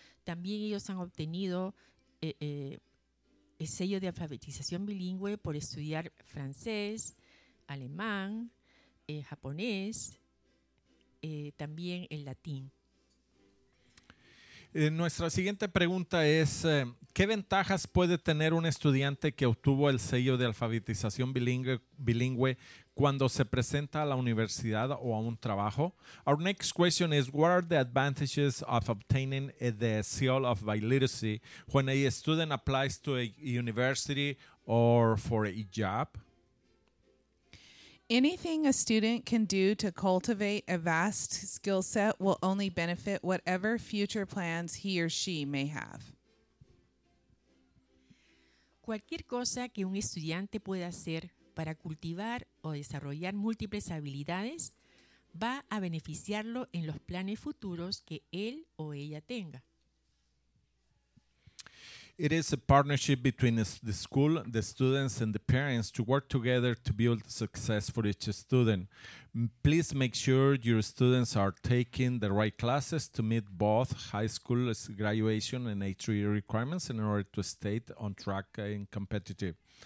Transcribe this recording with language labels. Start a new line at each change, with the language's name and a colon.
Spanish: también ellos han obtenido el sello de alfabetización bilingüe por estudiar francés, alemán, japonés, también el latín. Nuestra siguiente pregunta es, ¿qué ventajas puede tener un estudiante que obtuvo el sello de alfabetización bilingüe cuando se presenta a la universidad o a un trabajo?
English: Our next question is, what are the advantages of obtaining the seal of biliteracy when a student applies to a university or for a job? Anything a student can do to cultivate a vast skill set will only benefit whatever future plans he or she may have.
Spanish: Cualquier cosa que un estudiante pueda hacer para cultivar o desarrollar múltiples habilidades va a beneficiarlo en los planes futuros que él o ella tenga.
English: It is a partnership between the school, the students, and the parents to work together to build success for each student. Please make sure your students are taking the right classes to meet both high school graduation and A3 requirements in order to stay on track and competitive.